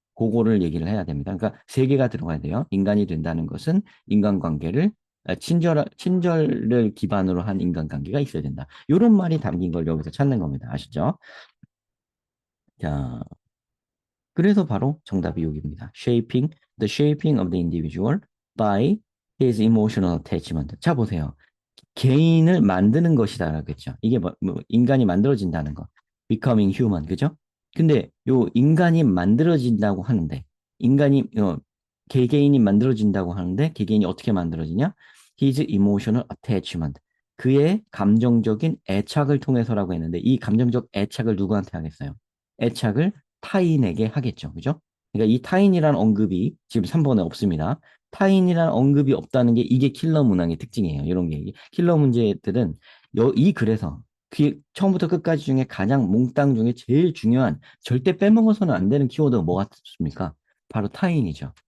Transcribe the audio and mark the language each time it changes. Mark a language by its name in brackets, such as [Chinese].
[Korean] 그거를 얘기를 해야 됩니다. 그러니까 세 개가 들어가야 돼요. 인간이 된다는 것은 인간관계를 친절을 기반으로 한 인간관계가 있어야 된다. 이런 말이 담긴 걸 여기서 찾는 겁니다. 아시죠? 자, 그래서 바로 정답이 여기입니다. [English] The shaping of the individual by his emotional attachment. [Korean] 자, 보세요. 개인을 만드는 것이다라겠죠. 이게 인간이 만들어진다는 거. [English] becoming human, [Korean] 그죠? 근데 요 인간이 만들어진다고 하는데, 개개인이 만들어진다고 하는데, 개개인이 어떻게 만들어지냐? [English] His emotional attachment. [Korean] 그의 감정적인 애착을 통해서라고 했는데, 이 감정적 애착을 누구한테 하겠어요? 애착을 타인에게 하겠죠. 그죠? 그러니까 이 타인이란 언급이 지금 3번에 없습니다. 타인이란 언급이 없다는 게 이게 킬러 문항의 특징이에요. 이런 게. 킬러 문제들은 이 글에서 처음부터 끝까지 중에 가장 몽땅 중에 제일 중요한 절대 빼먹어서는 안 되는 키워드가 뭐가 있습니까? 바로 타인이죠.